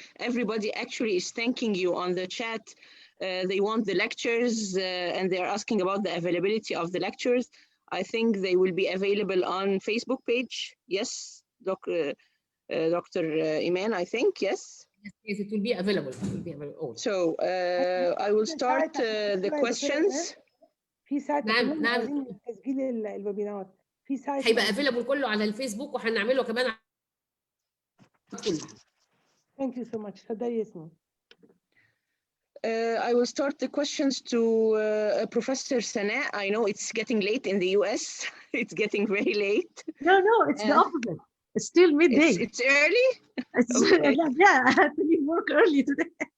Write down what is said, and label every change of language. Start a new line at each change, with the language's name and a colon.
English: Everybody actually is thanking you on the chat. They want the lectures and they are asking about the availability of the lectures. I think they will be available on Facebook page. Yes, Dr. Iman, I think, yes? Yes, it will be available. It will be available. So I will start the questions.
Arabic: في سايت نعم عايزين تسجيل الويبينار في سايت هيبقى افيلابل كله على الفيسبوك وهنعمله كمان كله.
English: Thank you so much.
Arabic: اتفضلي ياسمين.
English: I will start the questions to Professor Sana. I know it's getting late in the US. It's getting very late. No, it's the opposite. It's still midday. It's early? It's, okay. Yeah, I had to leave work early today.